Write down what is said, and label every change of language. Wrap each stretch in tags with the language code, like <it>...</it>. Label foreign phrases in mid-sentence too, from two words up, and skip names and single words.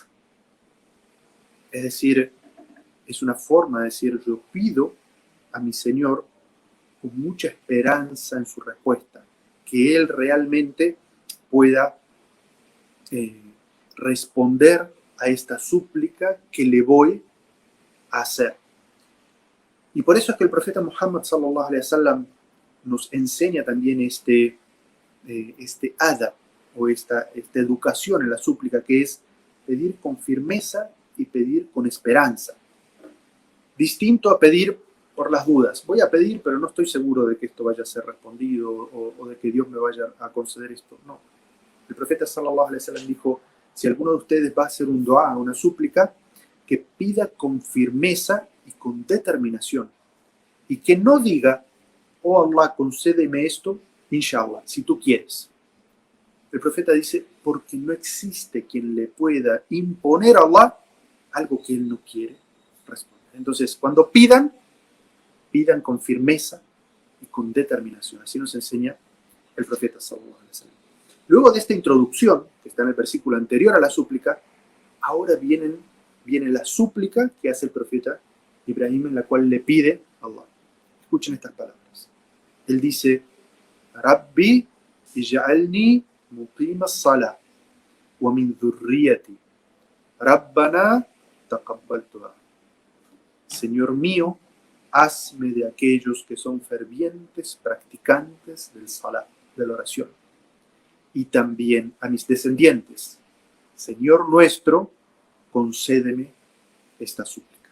<es>Es decir, es una forma de decir: yo pido a mi Señor con mucha esperanza en su respuesta, que Él realmente pueda responder a esta súplica que le voy a hacer. Y por eso es que el profeta Muhammad</es> <ar>صلى الله عليه وسلم</ar> <es>nos enseña también este adab o esta educación en la súplica, que es pedir con firmeza y pedir con esperanza. distinto a pedir por las dudas. Voy a pedir, pero no estoy seguro de que esto vaya a ser respondido o de que Dios me vaya a conceder esto. No. El profeta</es> <ar>صلى الله عليه وسلم</ar> <es>dijo, si alguno de ustedes va a hacer un dua, una súplica, que pida con firmeza y con determinación. Y que no diga, oh Allah, concédeme esto, inshallah, si tú quieres. El profeta dice, porque no existe quien le pueda imponer a Allah algo que él no quiere responder. Entonces, cuando pidan con firmeza y con determinación. Así nos enseña el profeta</es> <ar>صلى الله عليه وسلم.</ar> <es>Luego de esta introducción, que está en el versículo anterior a la súplica, ahora viene la súplica que hace el profeta Ibrahim, en la cual le pide a Allah. Escuchen estas palabras. Él dice,</es> <ar>رب اجعلني مقيم الصلاة ومن ذريتي ربنا تقبل دعاء.</ar> <es>Señor mío, hazme de aquellos que son fervientes practicantes del salah, de la oración. Y también a mis descendientes, Señor nuestro, concédeme esta súplica.</es>